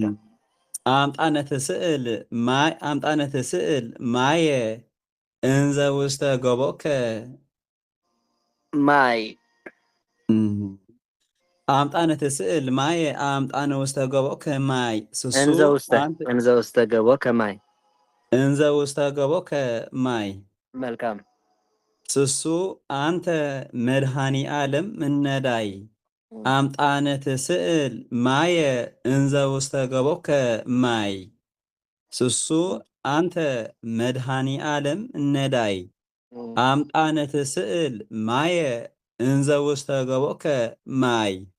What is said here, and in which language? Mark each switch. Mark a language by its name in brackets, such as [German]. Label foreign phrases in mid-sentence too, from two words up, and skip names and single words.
[Geez] አምጣነ ትስዕል ማይ አምጣነ ትስዕል ማየ እንዘ ውስተ ገቦከ ማይ አምጣነ ትስዕል ማየ አምጣነ ውስተ ገቦከ ማይ ስሱ እንዘ ውስተ ገቦከ ማይ እንዘ ውስተ ገቦከ ማይ [Amharic] መልካም [Geez] ስሱ አንተ መድኃኔ ዓለም ነዳይ አምጣነ ትስዕል ማየ እንዘ ውስተ ገቦከ ማይ ስሱ አንተ መድኃኔ ዓለም ነዳይ አምጣነ ትስዕል ማየ እንዘ ውስተ ገቦከ ማይ